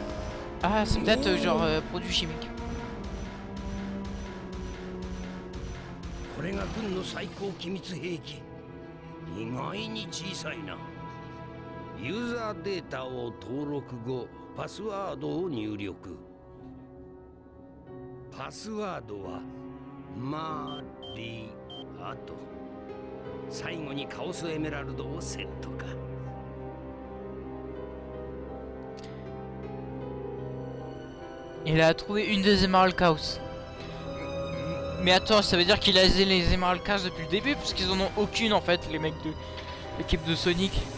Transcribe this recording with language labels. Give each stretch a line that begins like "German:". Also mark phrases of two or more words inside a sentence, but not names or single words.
French: Ah c'est peut-être genre produit chimique.
Japanese: これが軍の最高機密兵器。意外に小さいな。ユーザーデータを登録後、パスワードを入力。パスワードはマリアと。最後にカオスエメラルドをセットか。
French: Il a trouvé une des Emerald Chaos. Mais attends, ça veut dire qu'il a les Emerald Chaos depuis le début, parce qu'ils en ont aucune en fait, les mecs de l'équipe de Sonic.